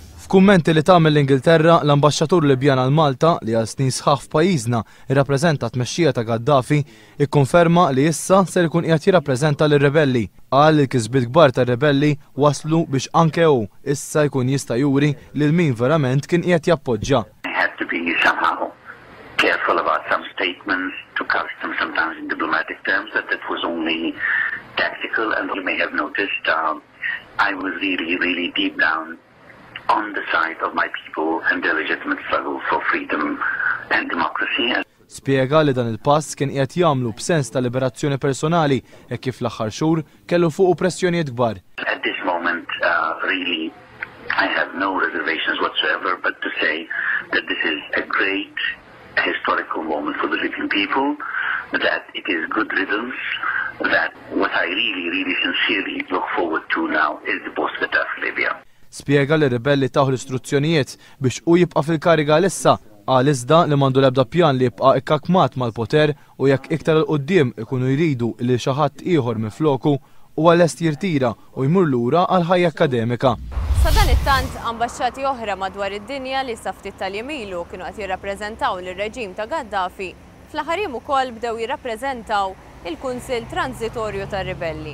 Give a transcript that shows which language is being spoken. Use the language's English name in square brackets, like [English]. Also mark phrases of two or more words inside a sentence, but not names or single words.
[Maltese] F'kummenti li tagħmel l-Ingilterra, l-Ambaxxatur Libjan għal Malta li għal snin sħaħ f'pajjiżna irrappreżenta tmexxija ta' Gaddafi ikkonferma li issa ser ikun qiegħed jirrappreżenta lir-rebelli. Qal li l-kisbiet kbar tar-rebelli waslu biex anke hu issa jkun jista' juri lil min verament kien qiegħed jappoġġja. [English] Careful about some statements to couch them sometimes in diplomatic terms that was only tactical, and you may have noticed I was really deep down on the side of my people and their legitimate struggle for freedom and democracy. [Maltese] Spjega li dan il-pass kien qiegħed jagħmlu b'sens ta' liberazzjoni personali e kif l-aħħar xhur kellu fuqu pressjonijiet kbar. [English] At this moment, really, I have no reservations whatsoever, but to say that this is a great historical moment for the Libyan people, that it is good riddance, that what I really sincerely look forward to now is the post-Gaddafi Libya. [Maltese] Spjega li rebelli taħu l-istruzzjonijiet biex u jibqa' fil-kariga issa għal iżda li m'għandu l-ebda pjan li jibqa' ikkakmat mal-poter u jekk iktar il-qudiem ikunu jridu li xi ħadd ieħor minfloku huwa lest jirtira u jmur lura għal ħajja akademika. Sa dan it-tant ambaxxati oħra madwar id-dinja li sa ftit tal-jemilu kienu qed jirrappreżentaw lir-reġim ta' Gaddafi fl-aħħar jiem ukoll bdew jirrappreżentaw il-Kunsill Transitorju tar-Ribelli.